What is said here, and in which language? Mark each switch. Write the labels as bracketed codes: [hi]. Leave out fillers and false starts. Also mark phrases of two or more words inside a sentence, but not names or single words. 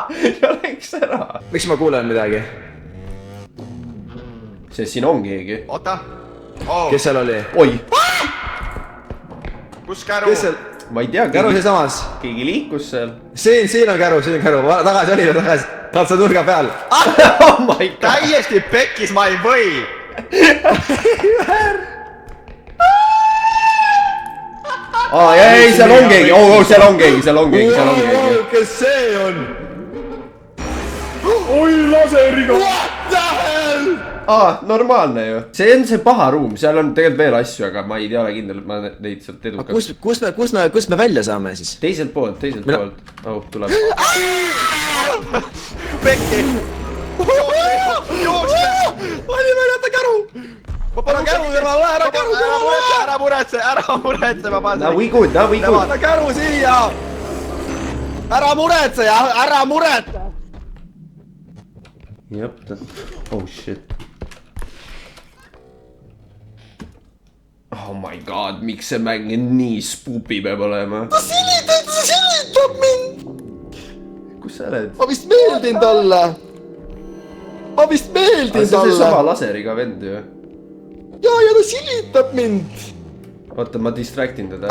[et] Miks ma kuulen midagi? Sest siin on keegi. Oota. Kes seal oli? Oi! Kus käru? Kes seal? Ma ei tea, Käru see samas. keegi liikus seal. Siin on käru. Tagasi oli tagasi. Tahad sa nurga peal? [en] Oh my god! [et] Täiesti pekkis, ma ei või. Ei, seal on keegi. seal on keegi. Kes see on? Oi, laseriga. [en] What the hell? [et] Normaalne ju. See on see paha ruum, seal on tegelikult veel asju, aga ma ei ole kindel, et ma neid sealt edukalt. Kus me välja saame siis? Teiselt poolt. Tuleb. Pekki. Jookse. Oli jätta käru. Ma panen käru kõrvale, Ära muretse, ma panen. [en] Now we good. [et] Pane käru siia. Ära muretse. Jep, [en] oh shit. Oh my god, [et] miks see mäng nii spupi peab olema? Ta silitab mind. Kus sa oled? Ma vist meeldin talle. See on see sama laseriga vend ju. Ja ta silitab mind. Oota, ma distractin teda.